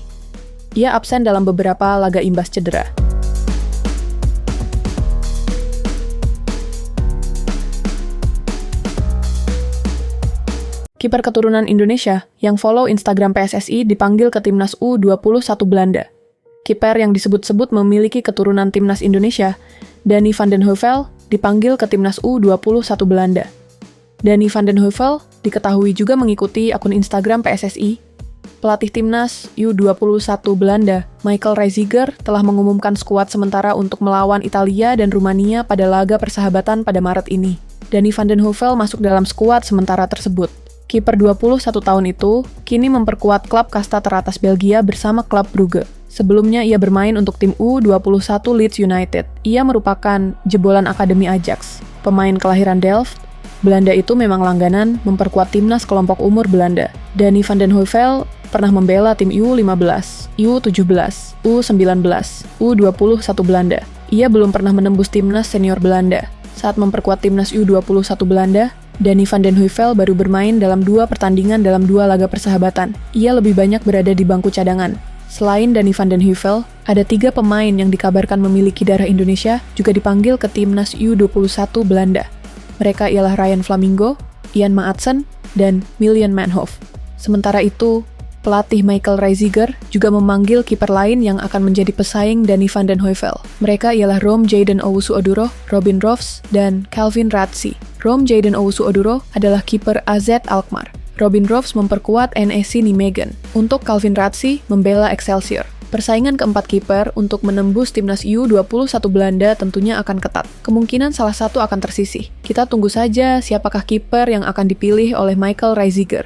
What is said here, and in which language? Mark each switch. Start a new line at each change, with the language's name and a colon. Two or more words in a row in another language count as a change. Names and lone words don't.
Indonesian: Ia absen dalam beberapa laga imbas cedera. Kiper keturunan Indonesia yang follow Instagram PSSI dipanggil ke Timnas U21 Belanda. Kiper yang disebut-sebut memiliki keturunan Timnas Indonesia, Danny van den Heuvel, dipanggil ke Timnas U21 Belanda. Danny van den Heuvel diketahui juga mengikuti akun Instagram PSSI. Pelatih Timnas U21 Belanda, Michael Reiziger, telah mengumumkan skuad sementara untuk melawan Italia dan Rumania pada laga persahabatan pada Maret ini. Danny van den Heuvel masuk dalam skuad sementara tersebut. Kiper 21 tahun itu kini memperkuat klub kasta teratas Belgia bersama klub Brugge. Sebelumnya ia bermain untuk tim U21 Leeds United. Ia merupakan jebolan Akademi Ajax. Pemain kelahiran Delft, Belanda itu memang langganan memperkuat timnas kelompok umur Belanda. Danny van den Heuvel pernah membela tim U15, U17, U19, U21 Belanda. Ia belum pernah menembus timnas senior Belanda. Saat memperkuat timnas U21 Belanda, Danny van den Heuvel baru bermain dalam 2 pertandingan dalam 2 laga persahabatan. Ia lebih banyak berada di bangku cadangan. Selain Danny van den Heuvel, ada 3 pemain yang dikabarkan memiliki darah Indonesia juga dipanggil ke timnas U21 Belanda. Mereka ialah Ryan Flamingo, Ian Maatsen, dan Miljan Manhoef. Sementara itu, pelatih Michael Reiziger juga memanggil kiper lain yang akan menjadi pesaing Danny van den Heuvel. Mereka ialah Rom Jayden Owusu-Oduro, Robin Rofs, dan Calvin Ratzi. Rom Jayden Owusu-Oduro adalah kiper AZ Alkmaar. Robin Rofs memperkuat NEC Nijmegen. Untuk Calvin Ratzi membela Excelsior. Persaingan keempat kiper untuk menembus timnas U21 Belanda tentunya akan ketat. Kemungkinan salah satu akan tersisih. Kita tunggu saja siapakah kiper yang akan dipilih oleh Michael Reiziger.